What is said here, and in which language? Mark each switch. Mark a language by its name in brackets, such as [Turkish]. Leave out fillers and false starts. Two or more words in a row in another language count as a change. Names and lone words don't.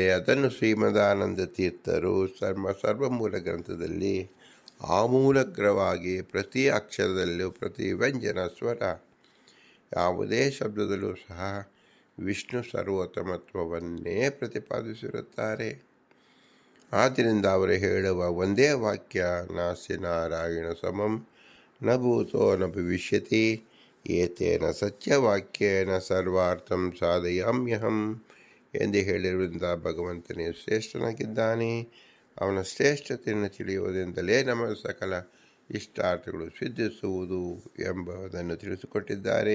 [Kannada] ಅದನ್ನು ಶ್ರೀಮದಾನಂದ ತೀರ್ಥರು ಸರ್ವಮೂಲ ಗ್ರಂಥದಲ್ಲಿ ಆಮೂಲಗ್ರವಾಗಿ ಪ್ರತಿ ಅಕ್ಷರದಲ್ಲೂ ಪ್ರತಿ ವ್ಯಂಜನ ಸ್ವರ ಯಾವುದೇ ಶಬ್ದದಲ್ಲೂ ಸಹ ವಿಷ್ಣು ಸರ್ವೋತ್ತಮತ್ವವನ್ನೇ ಪ್ರತಿಪಾದಿಸಿರುತ್ತಾರೆ. ಆದ್ದರಿಂದ ಅವರು ಹೇಳುವ ಒಂದೇ ವಾಕ್ಯ, [Sanskrit] ನಾಸ್ತಿ ನಾರಾಯಣ ಸಮಂ ನ ಭೂತೋ ನ ಭವಿಷ್ಯತಿ ಏತೇನ ಸತ್ಯವಾಕ್ಯೇನ ಸರ್ವಾರ್ಥಂ ಸಾಧಯಾಮ್ಯಹಂ [Kannada] ಎಂದು ಹೇಳಿರುವುದರಿಂದ ಭಗವಂತನೇ ಶ್ರೇಷ್ಠನಾಗಿದ್ದಾನೆ. ಅವನ ಶ್ರೇಷ್ಠತೆಯನ್ನು ತಿಳಿಯುವುದರಿಂದಲೇ ನಮ್ಮ ಸಕಲ ಇಷ್ಟಾರ್ಥಗಳು ಸಿದ್ಧಿಸುವುದು ಎಂಬುದನ್ನು ತಿಳಿಸಿಕೊಟ್ಟಿದ್ದಾರೆ.